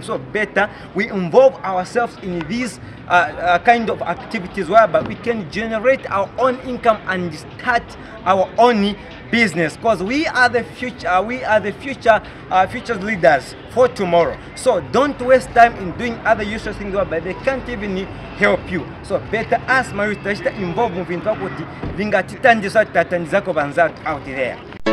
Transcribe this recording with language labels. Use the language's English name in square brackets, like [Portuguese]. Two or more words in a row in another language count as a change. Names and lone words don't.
[English] So better we involve ourselves in these kind of activities whereby we can generate our own income and start our own business, because we are the future. We are the future leaders for tomorrow. So don't waste time in doing other useless things whereby they can't even help you. So better as my involved in property, [Nyanja] vinga titandisa tatandizako banza [English] out there.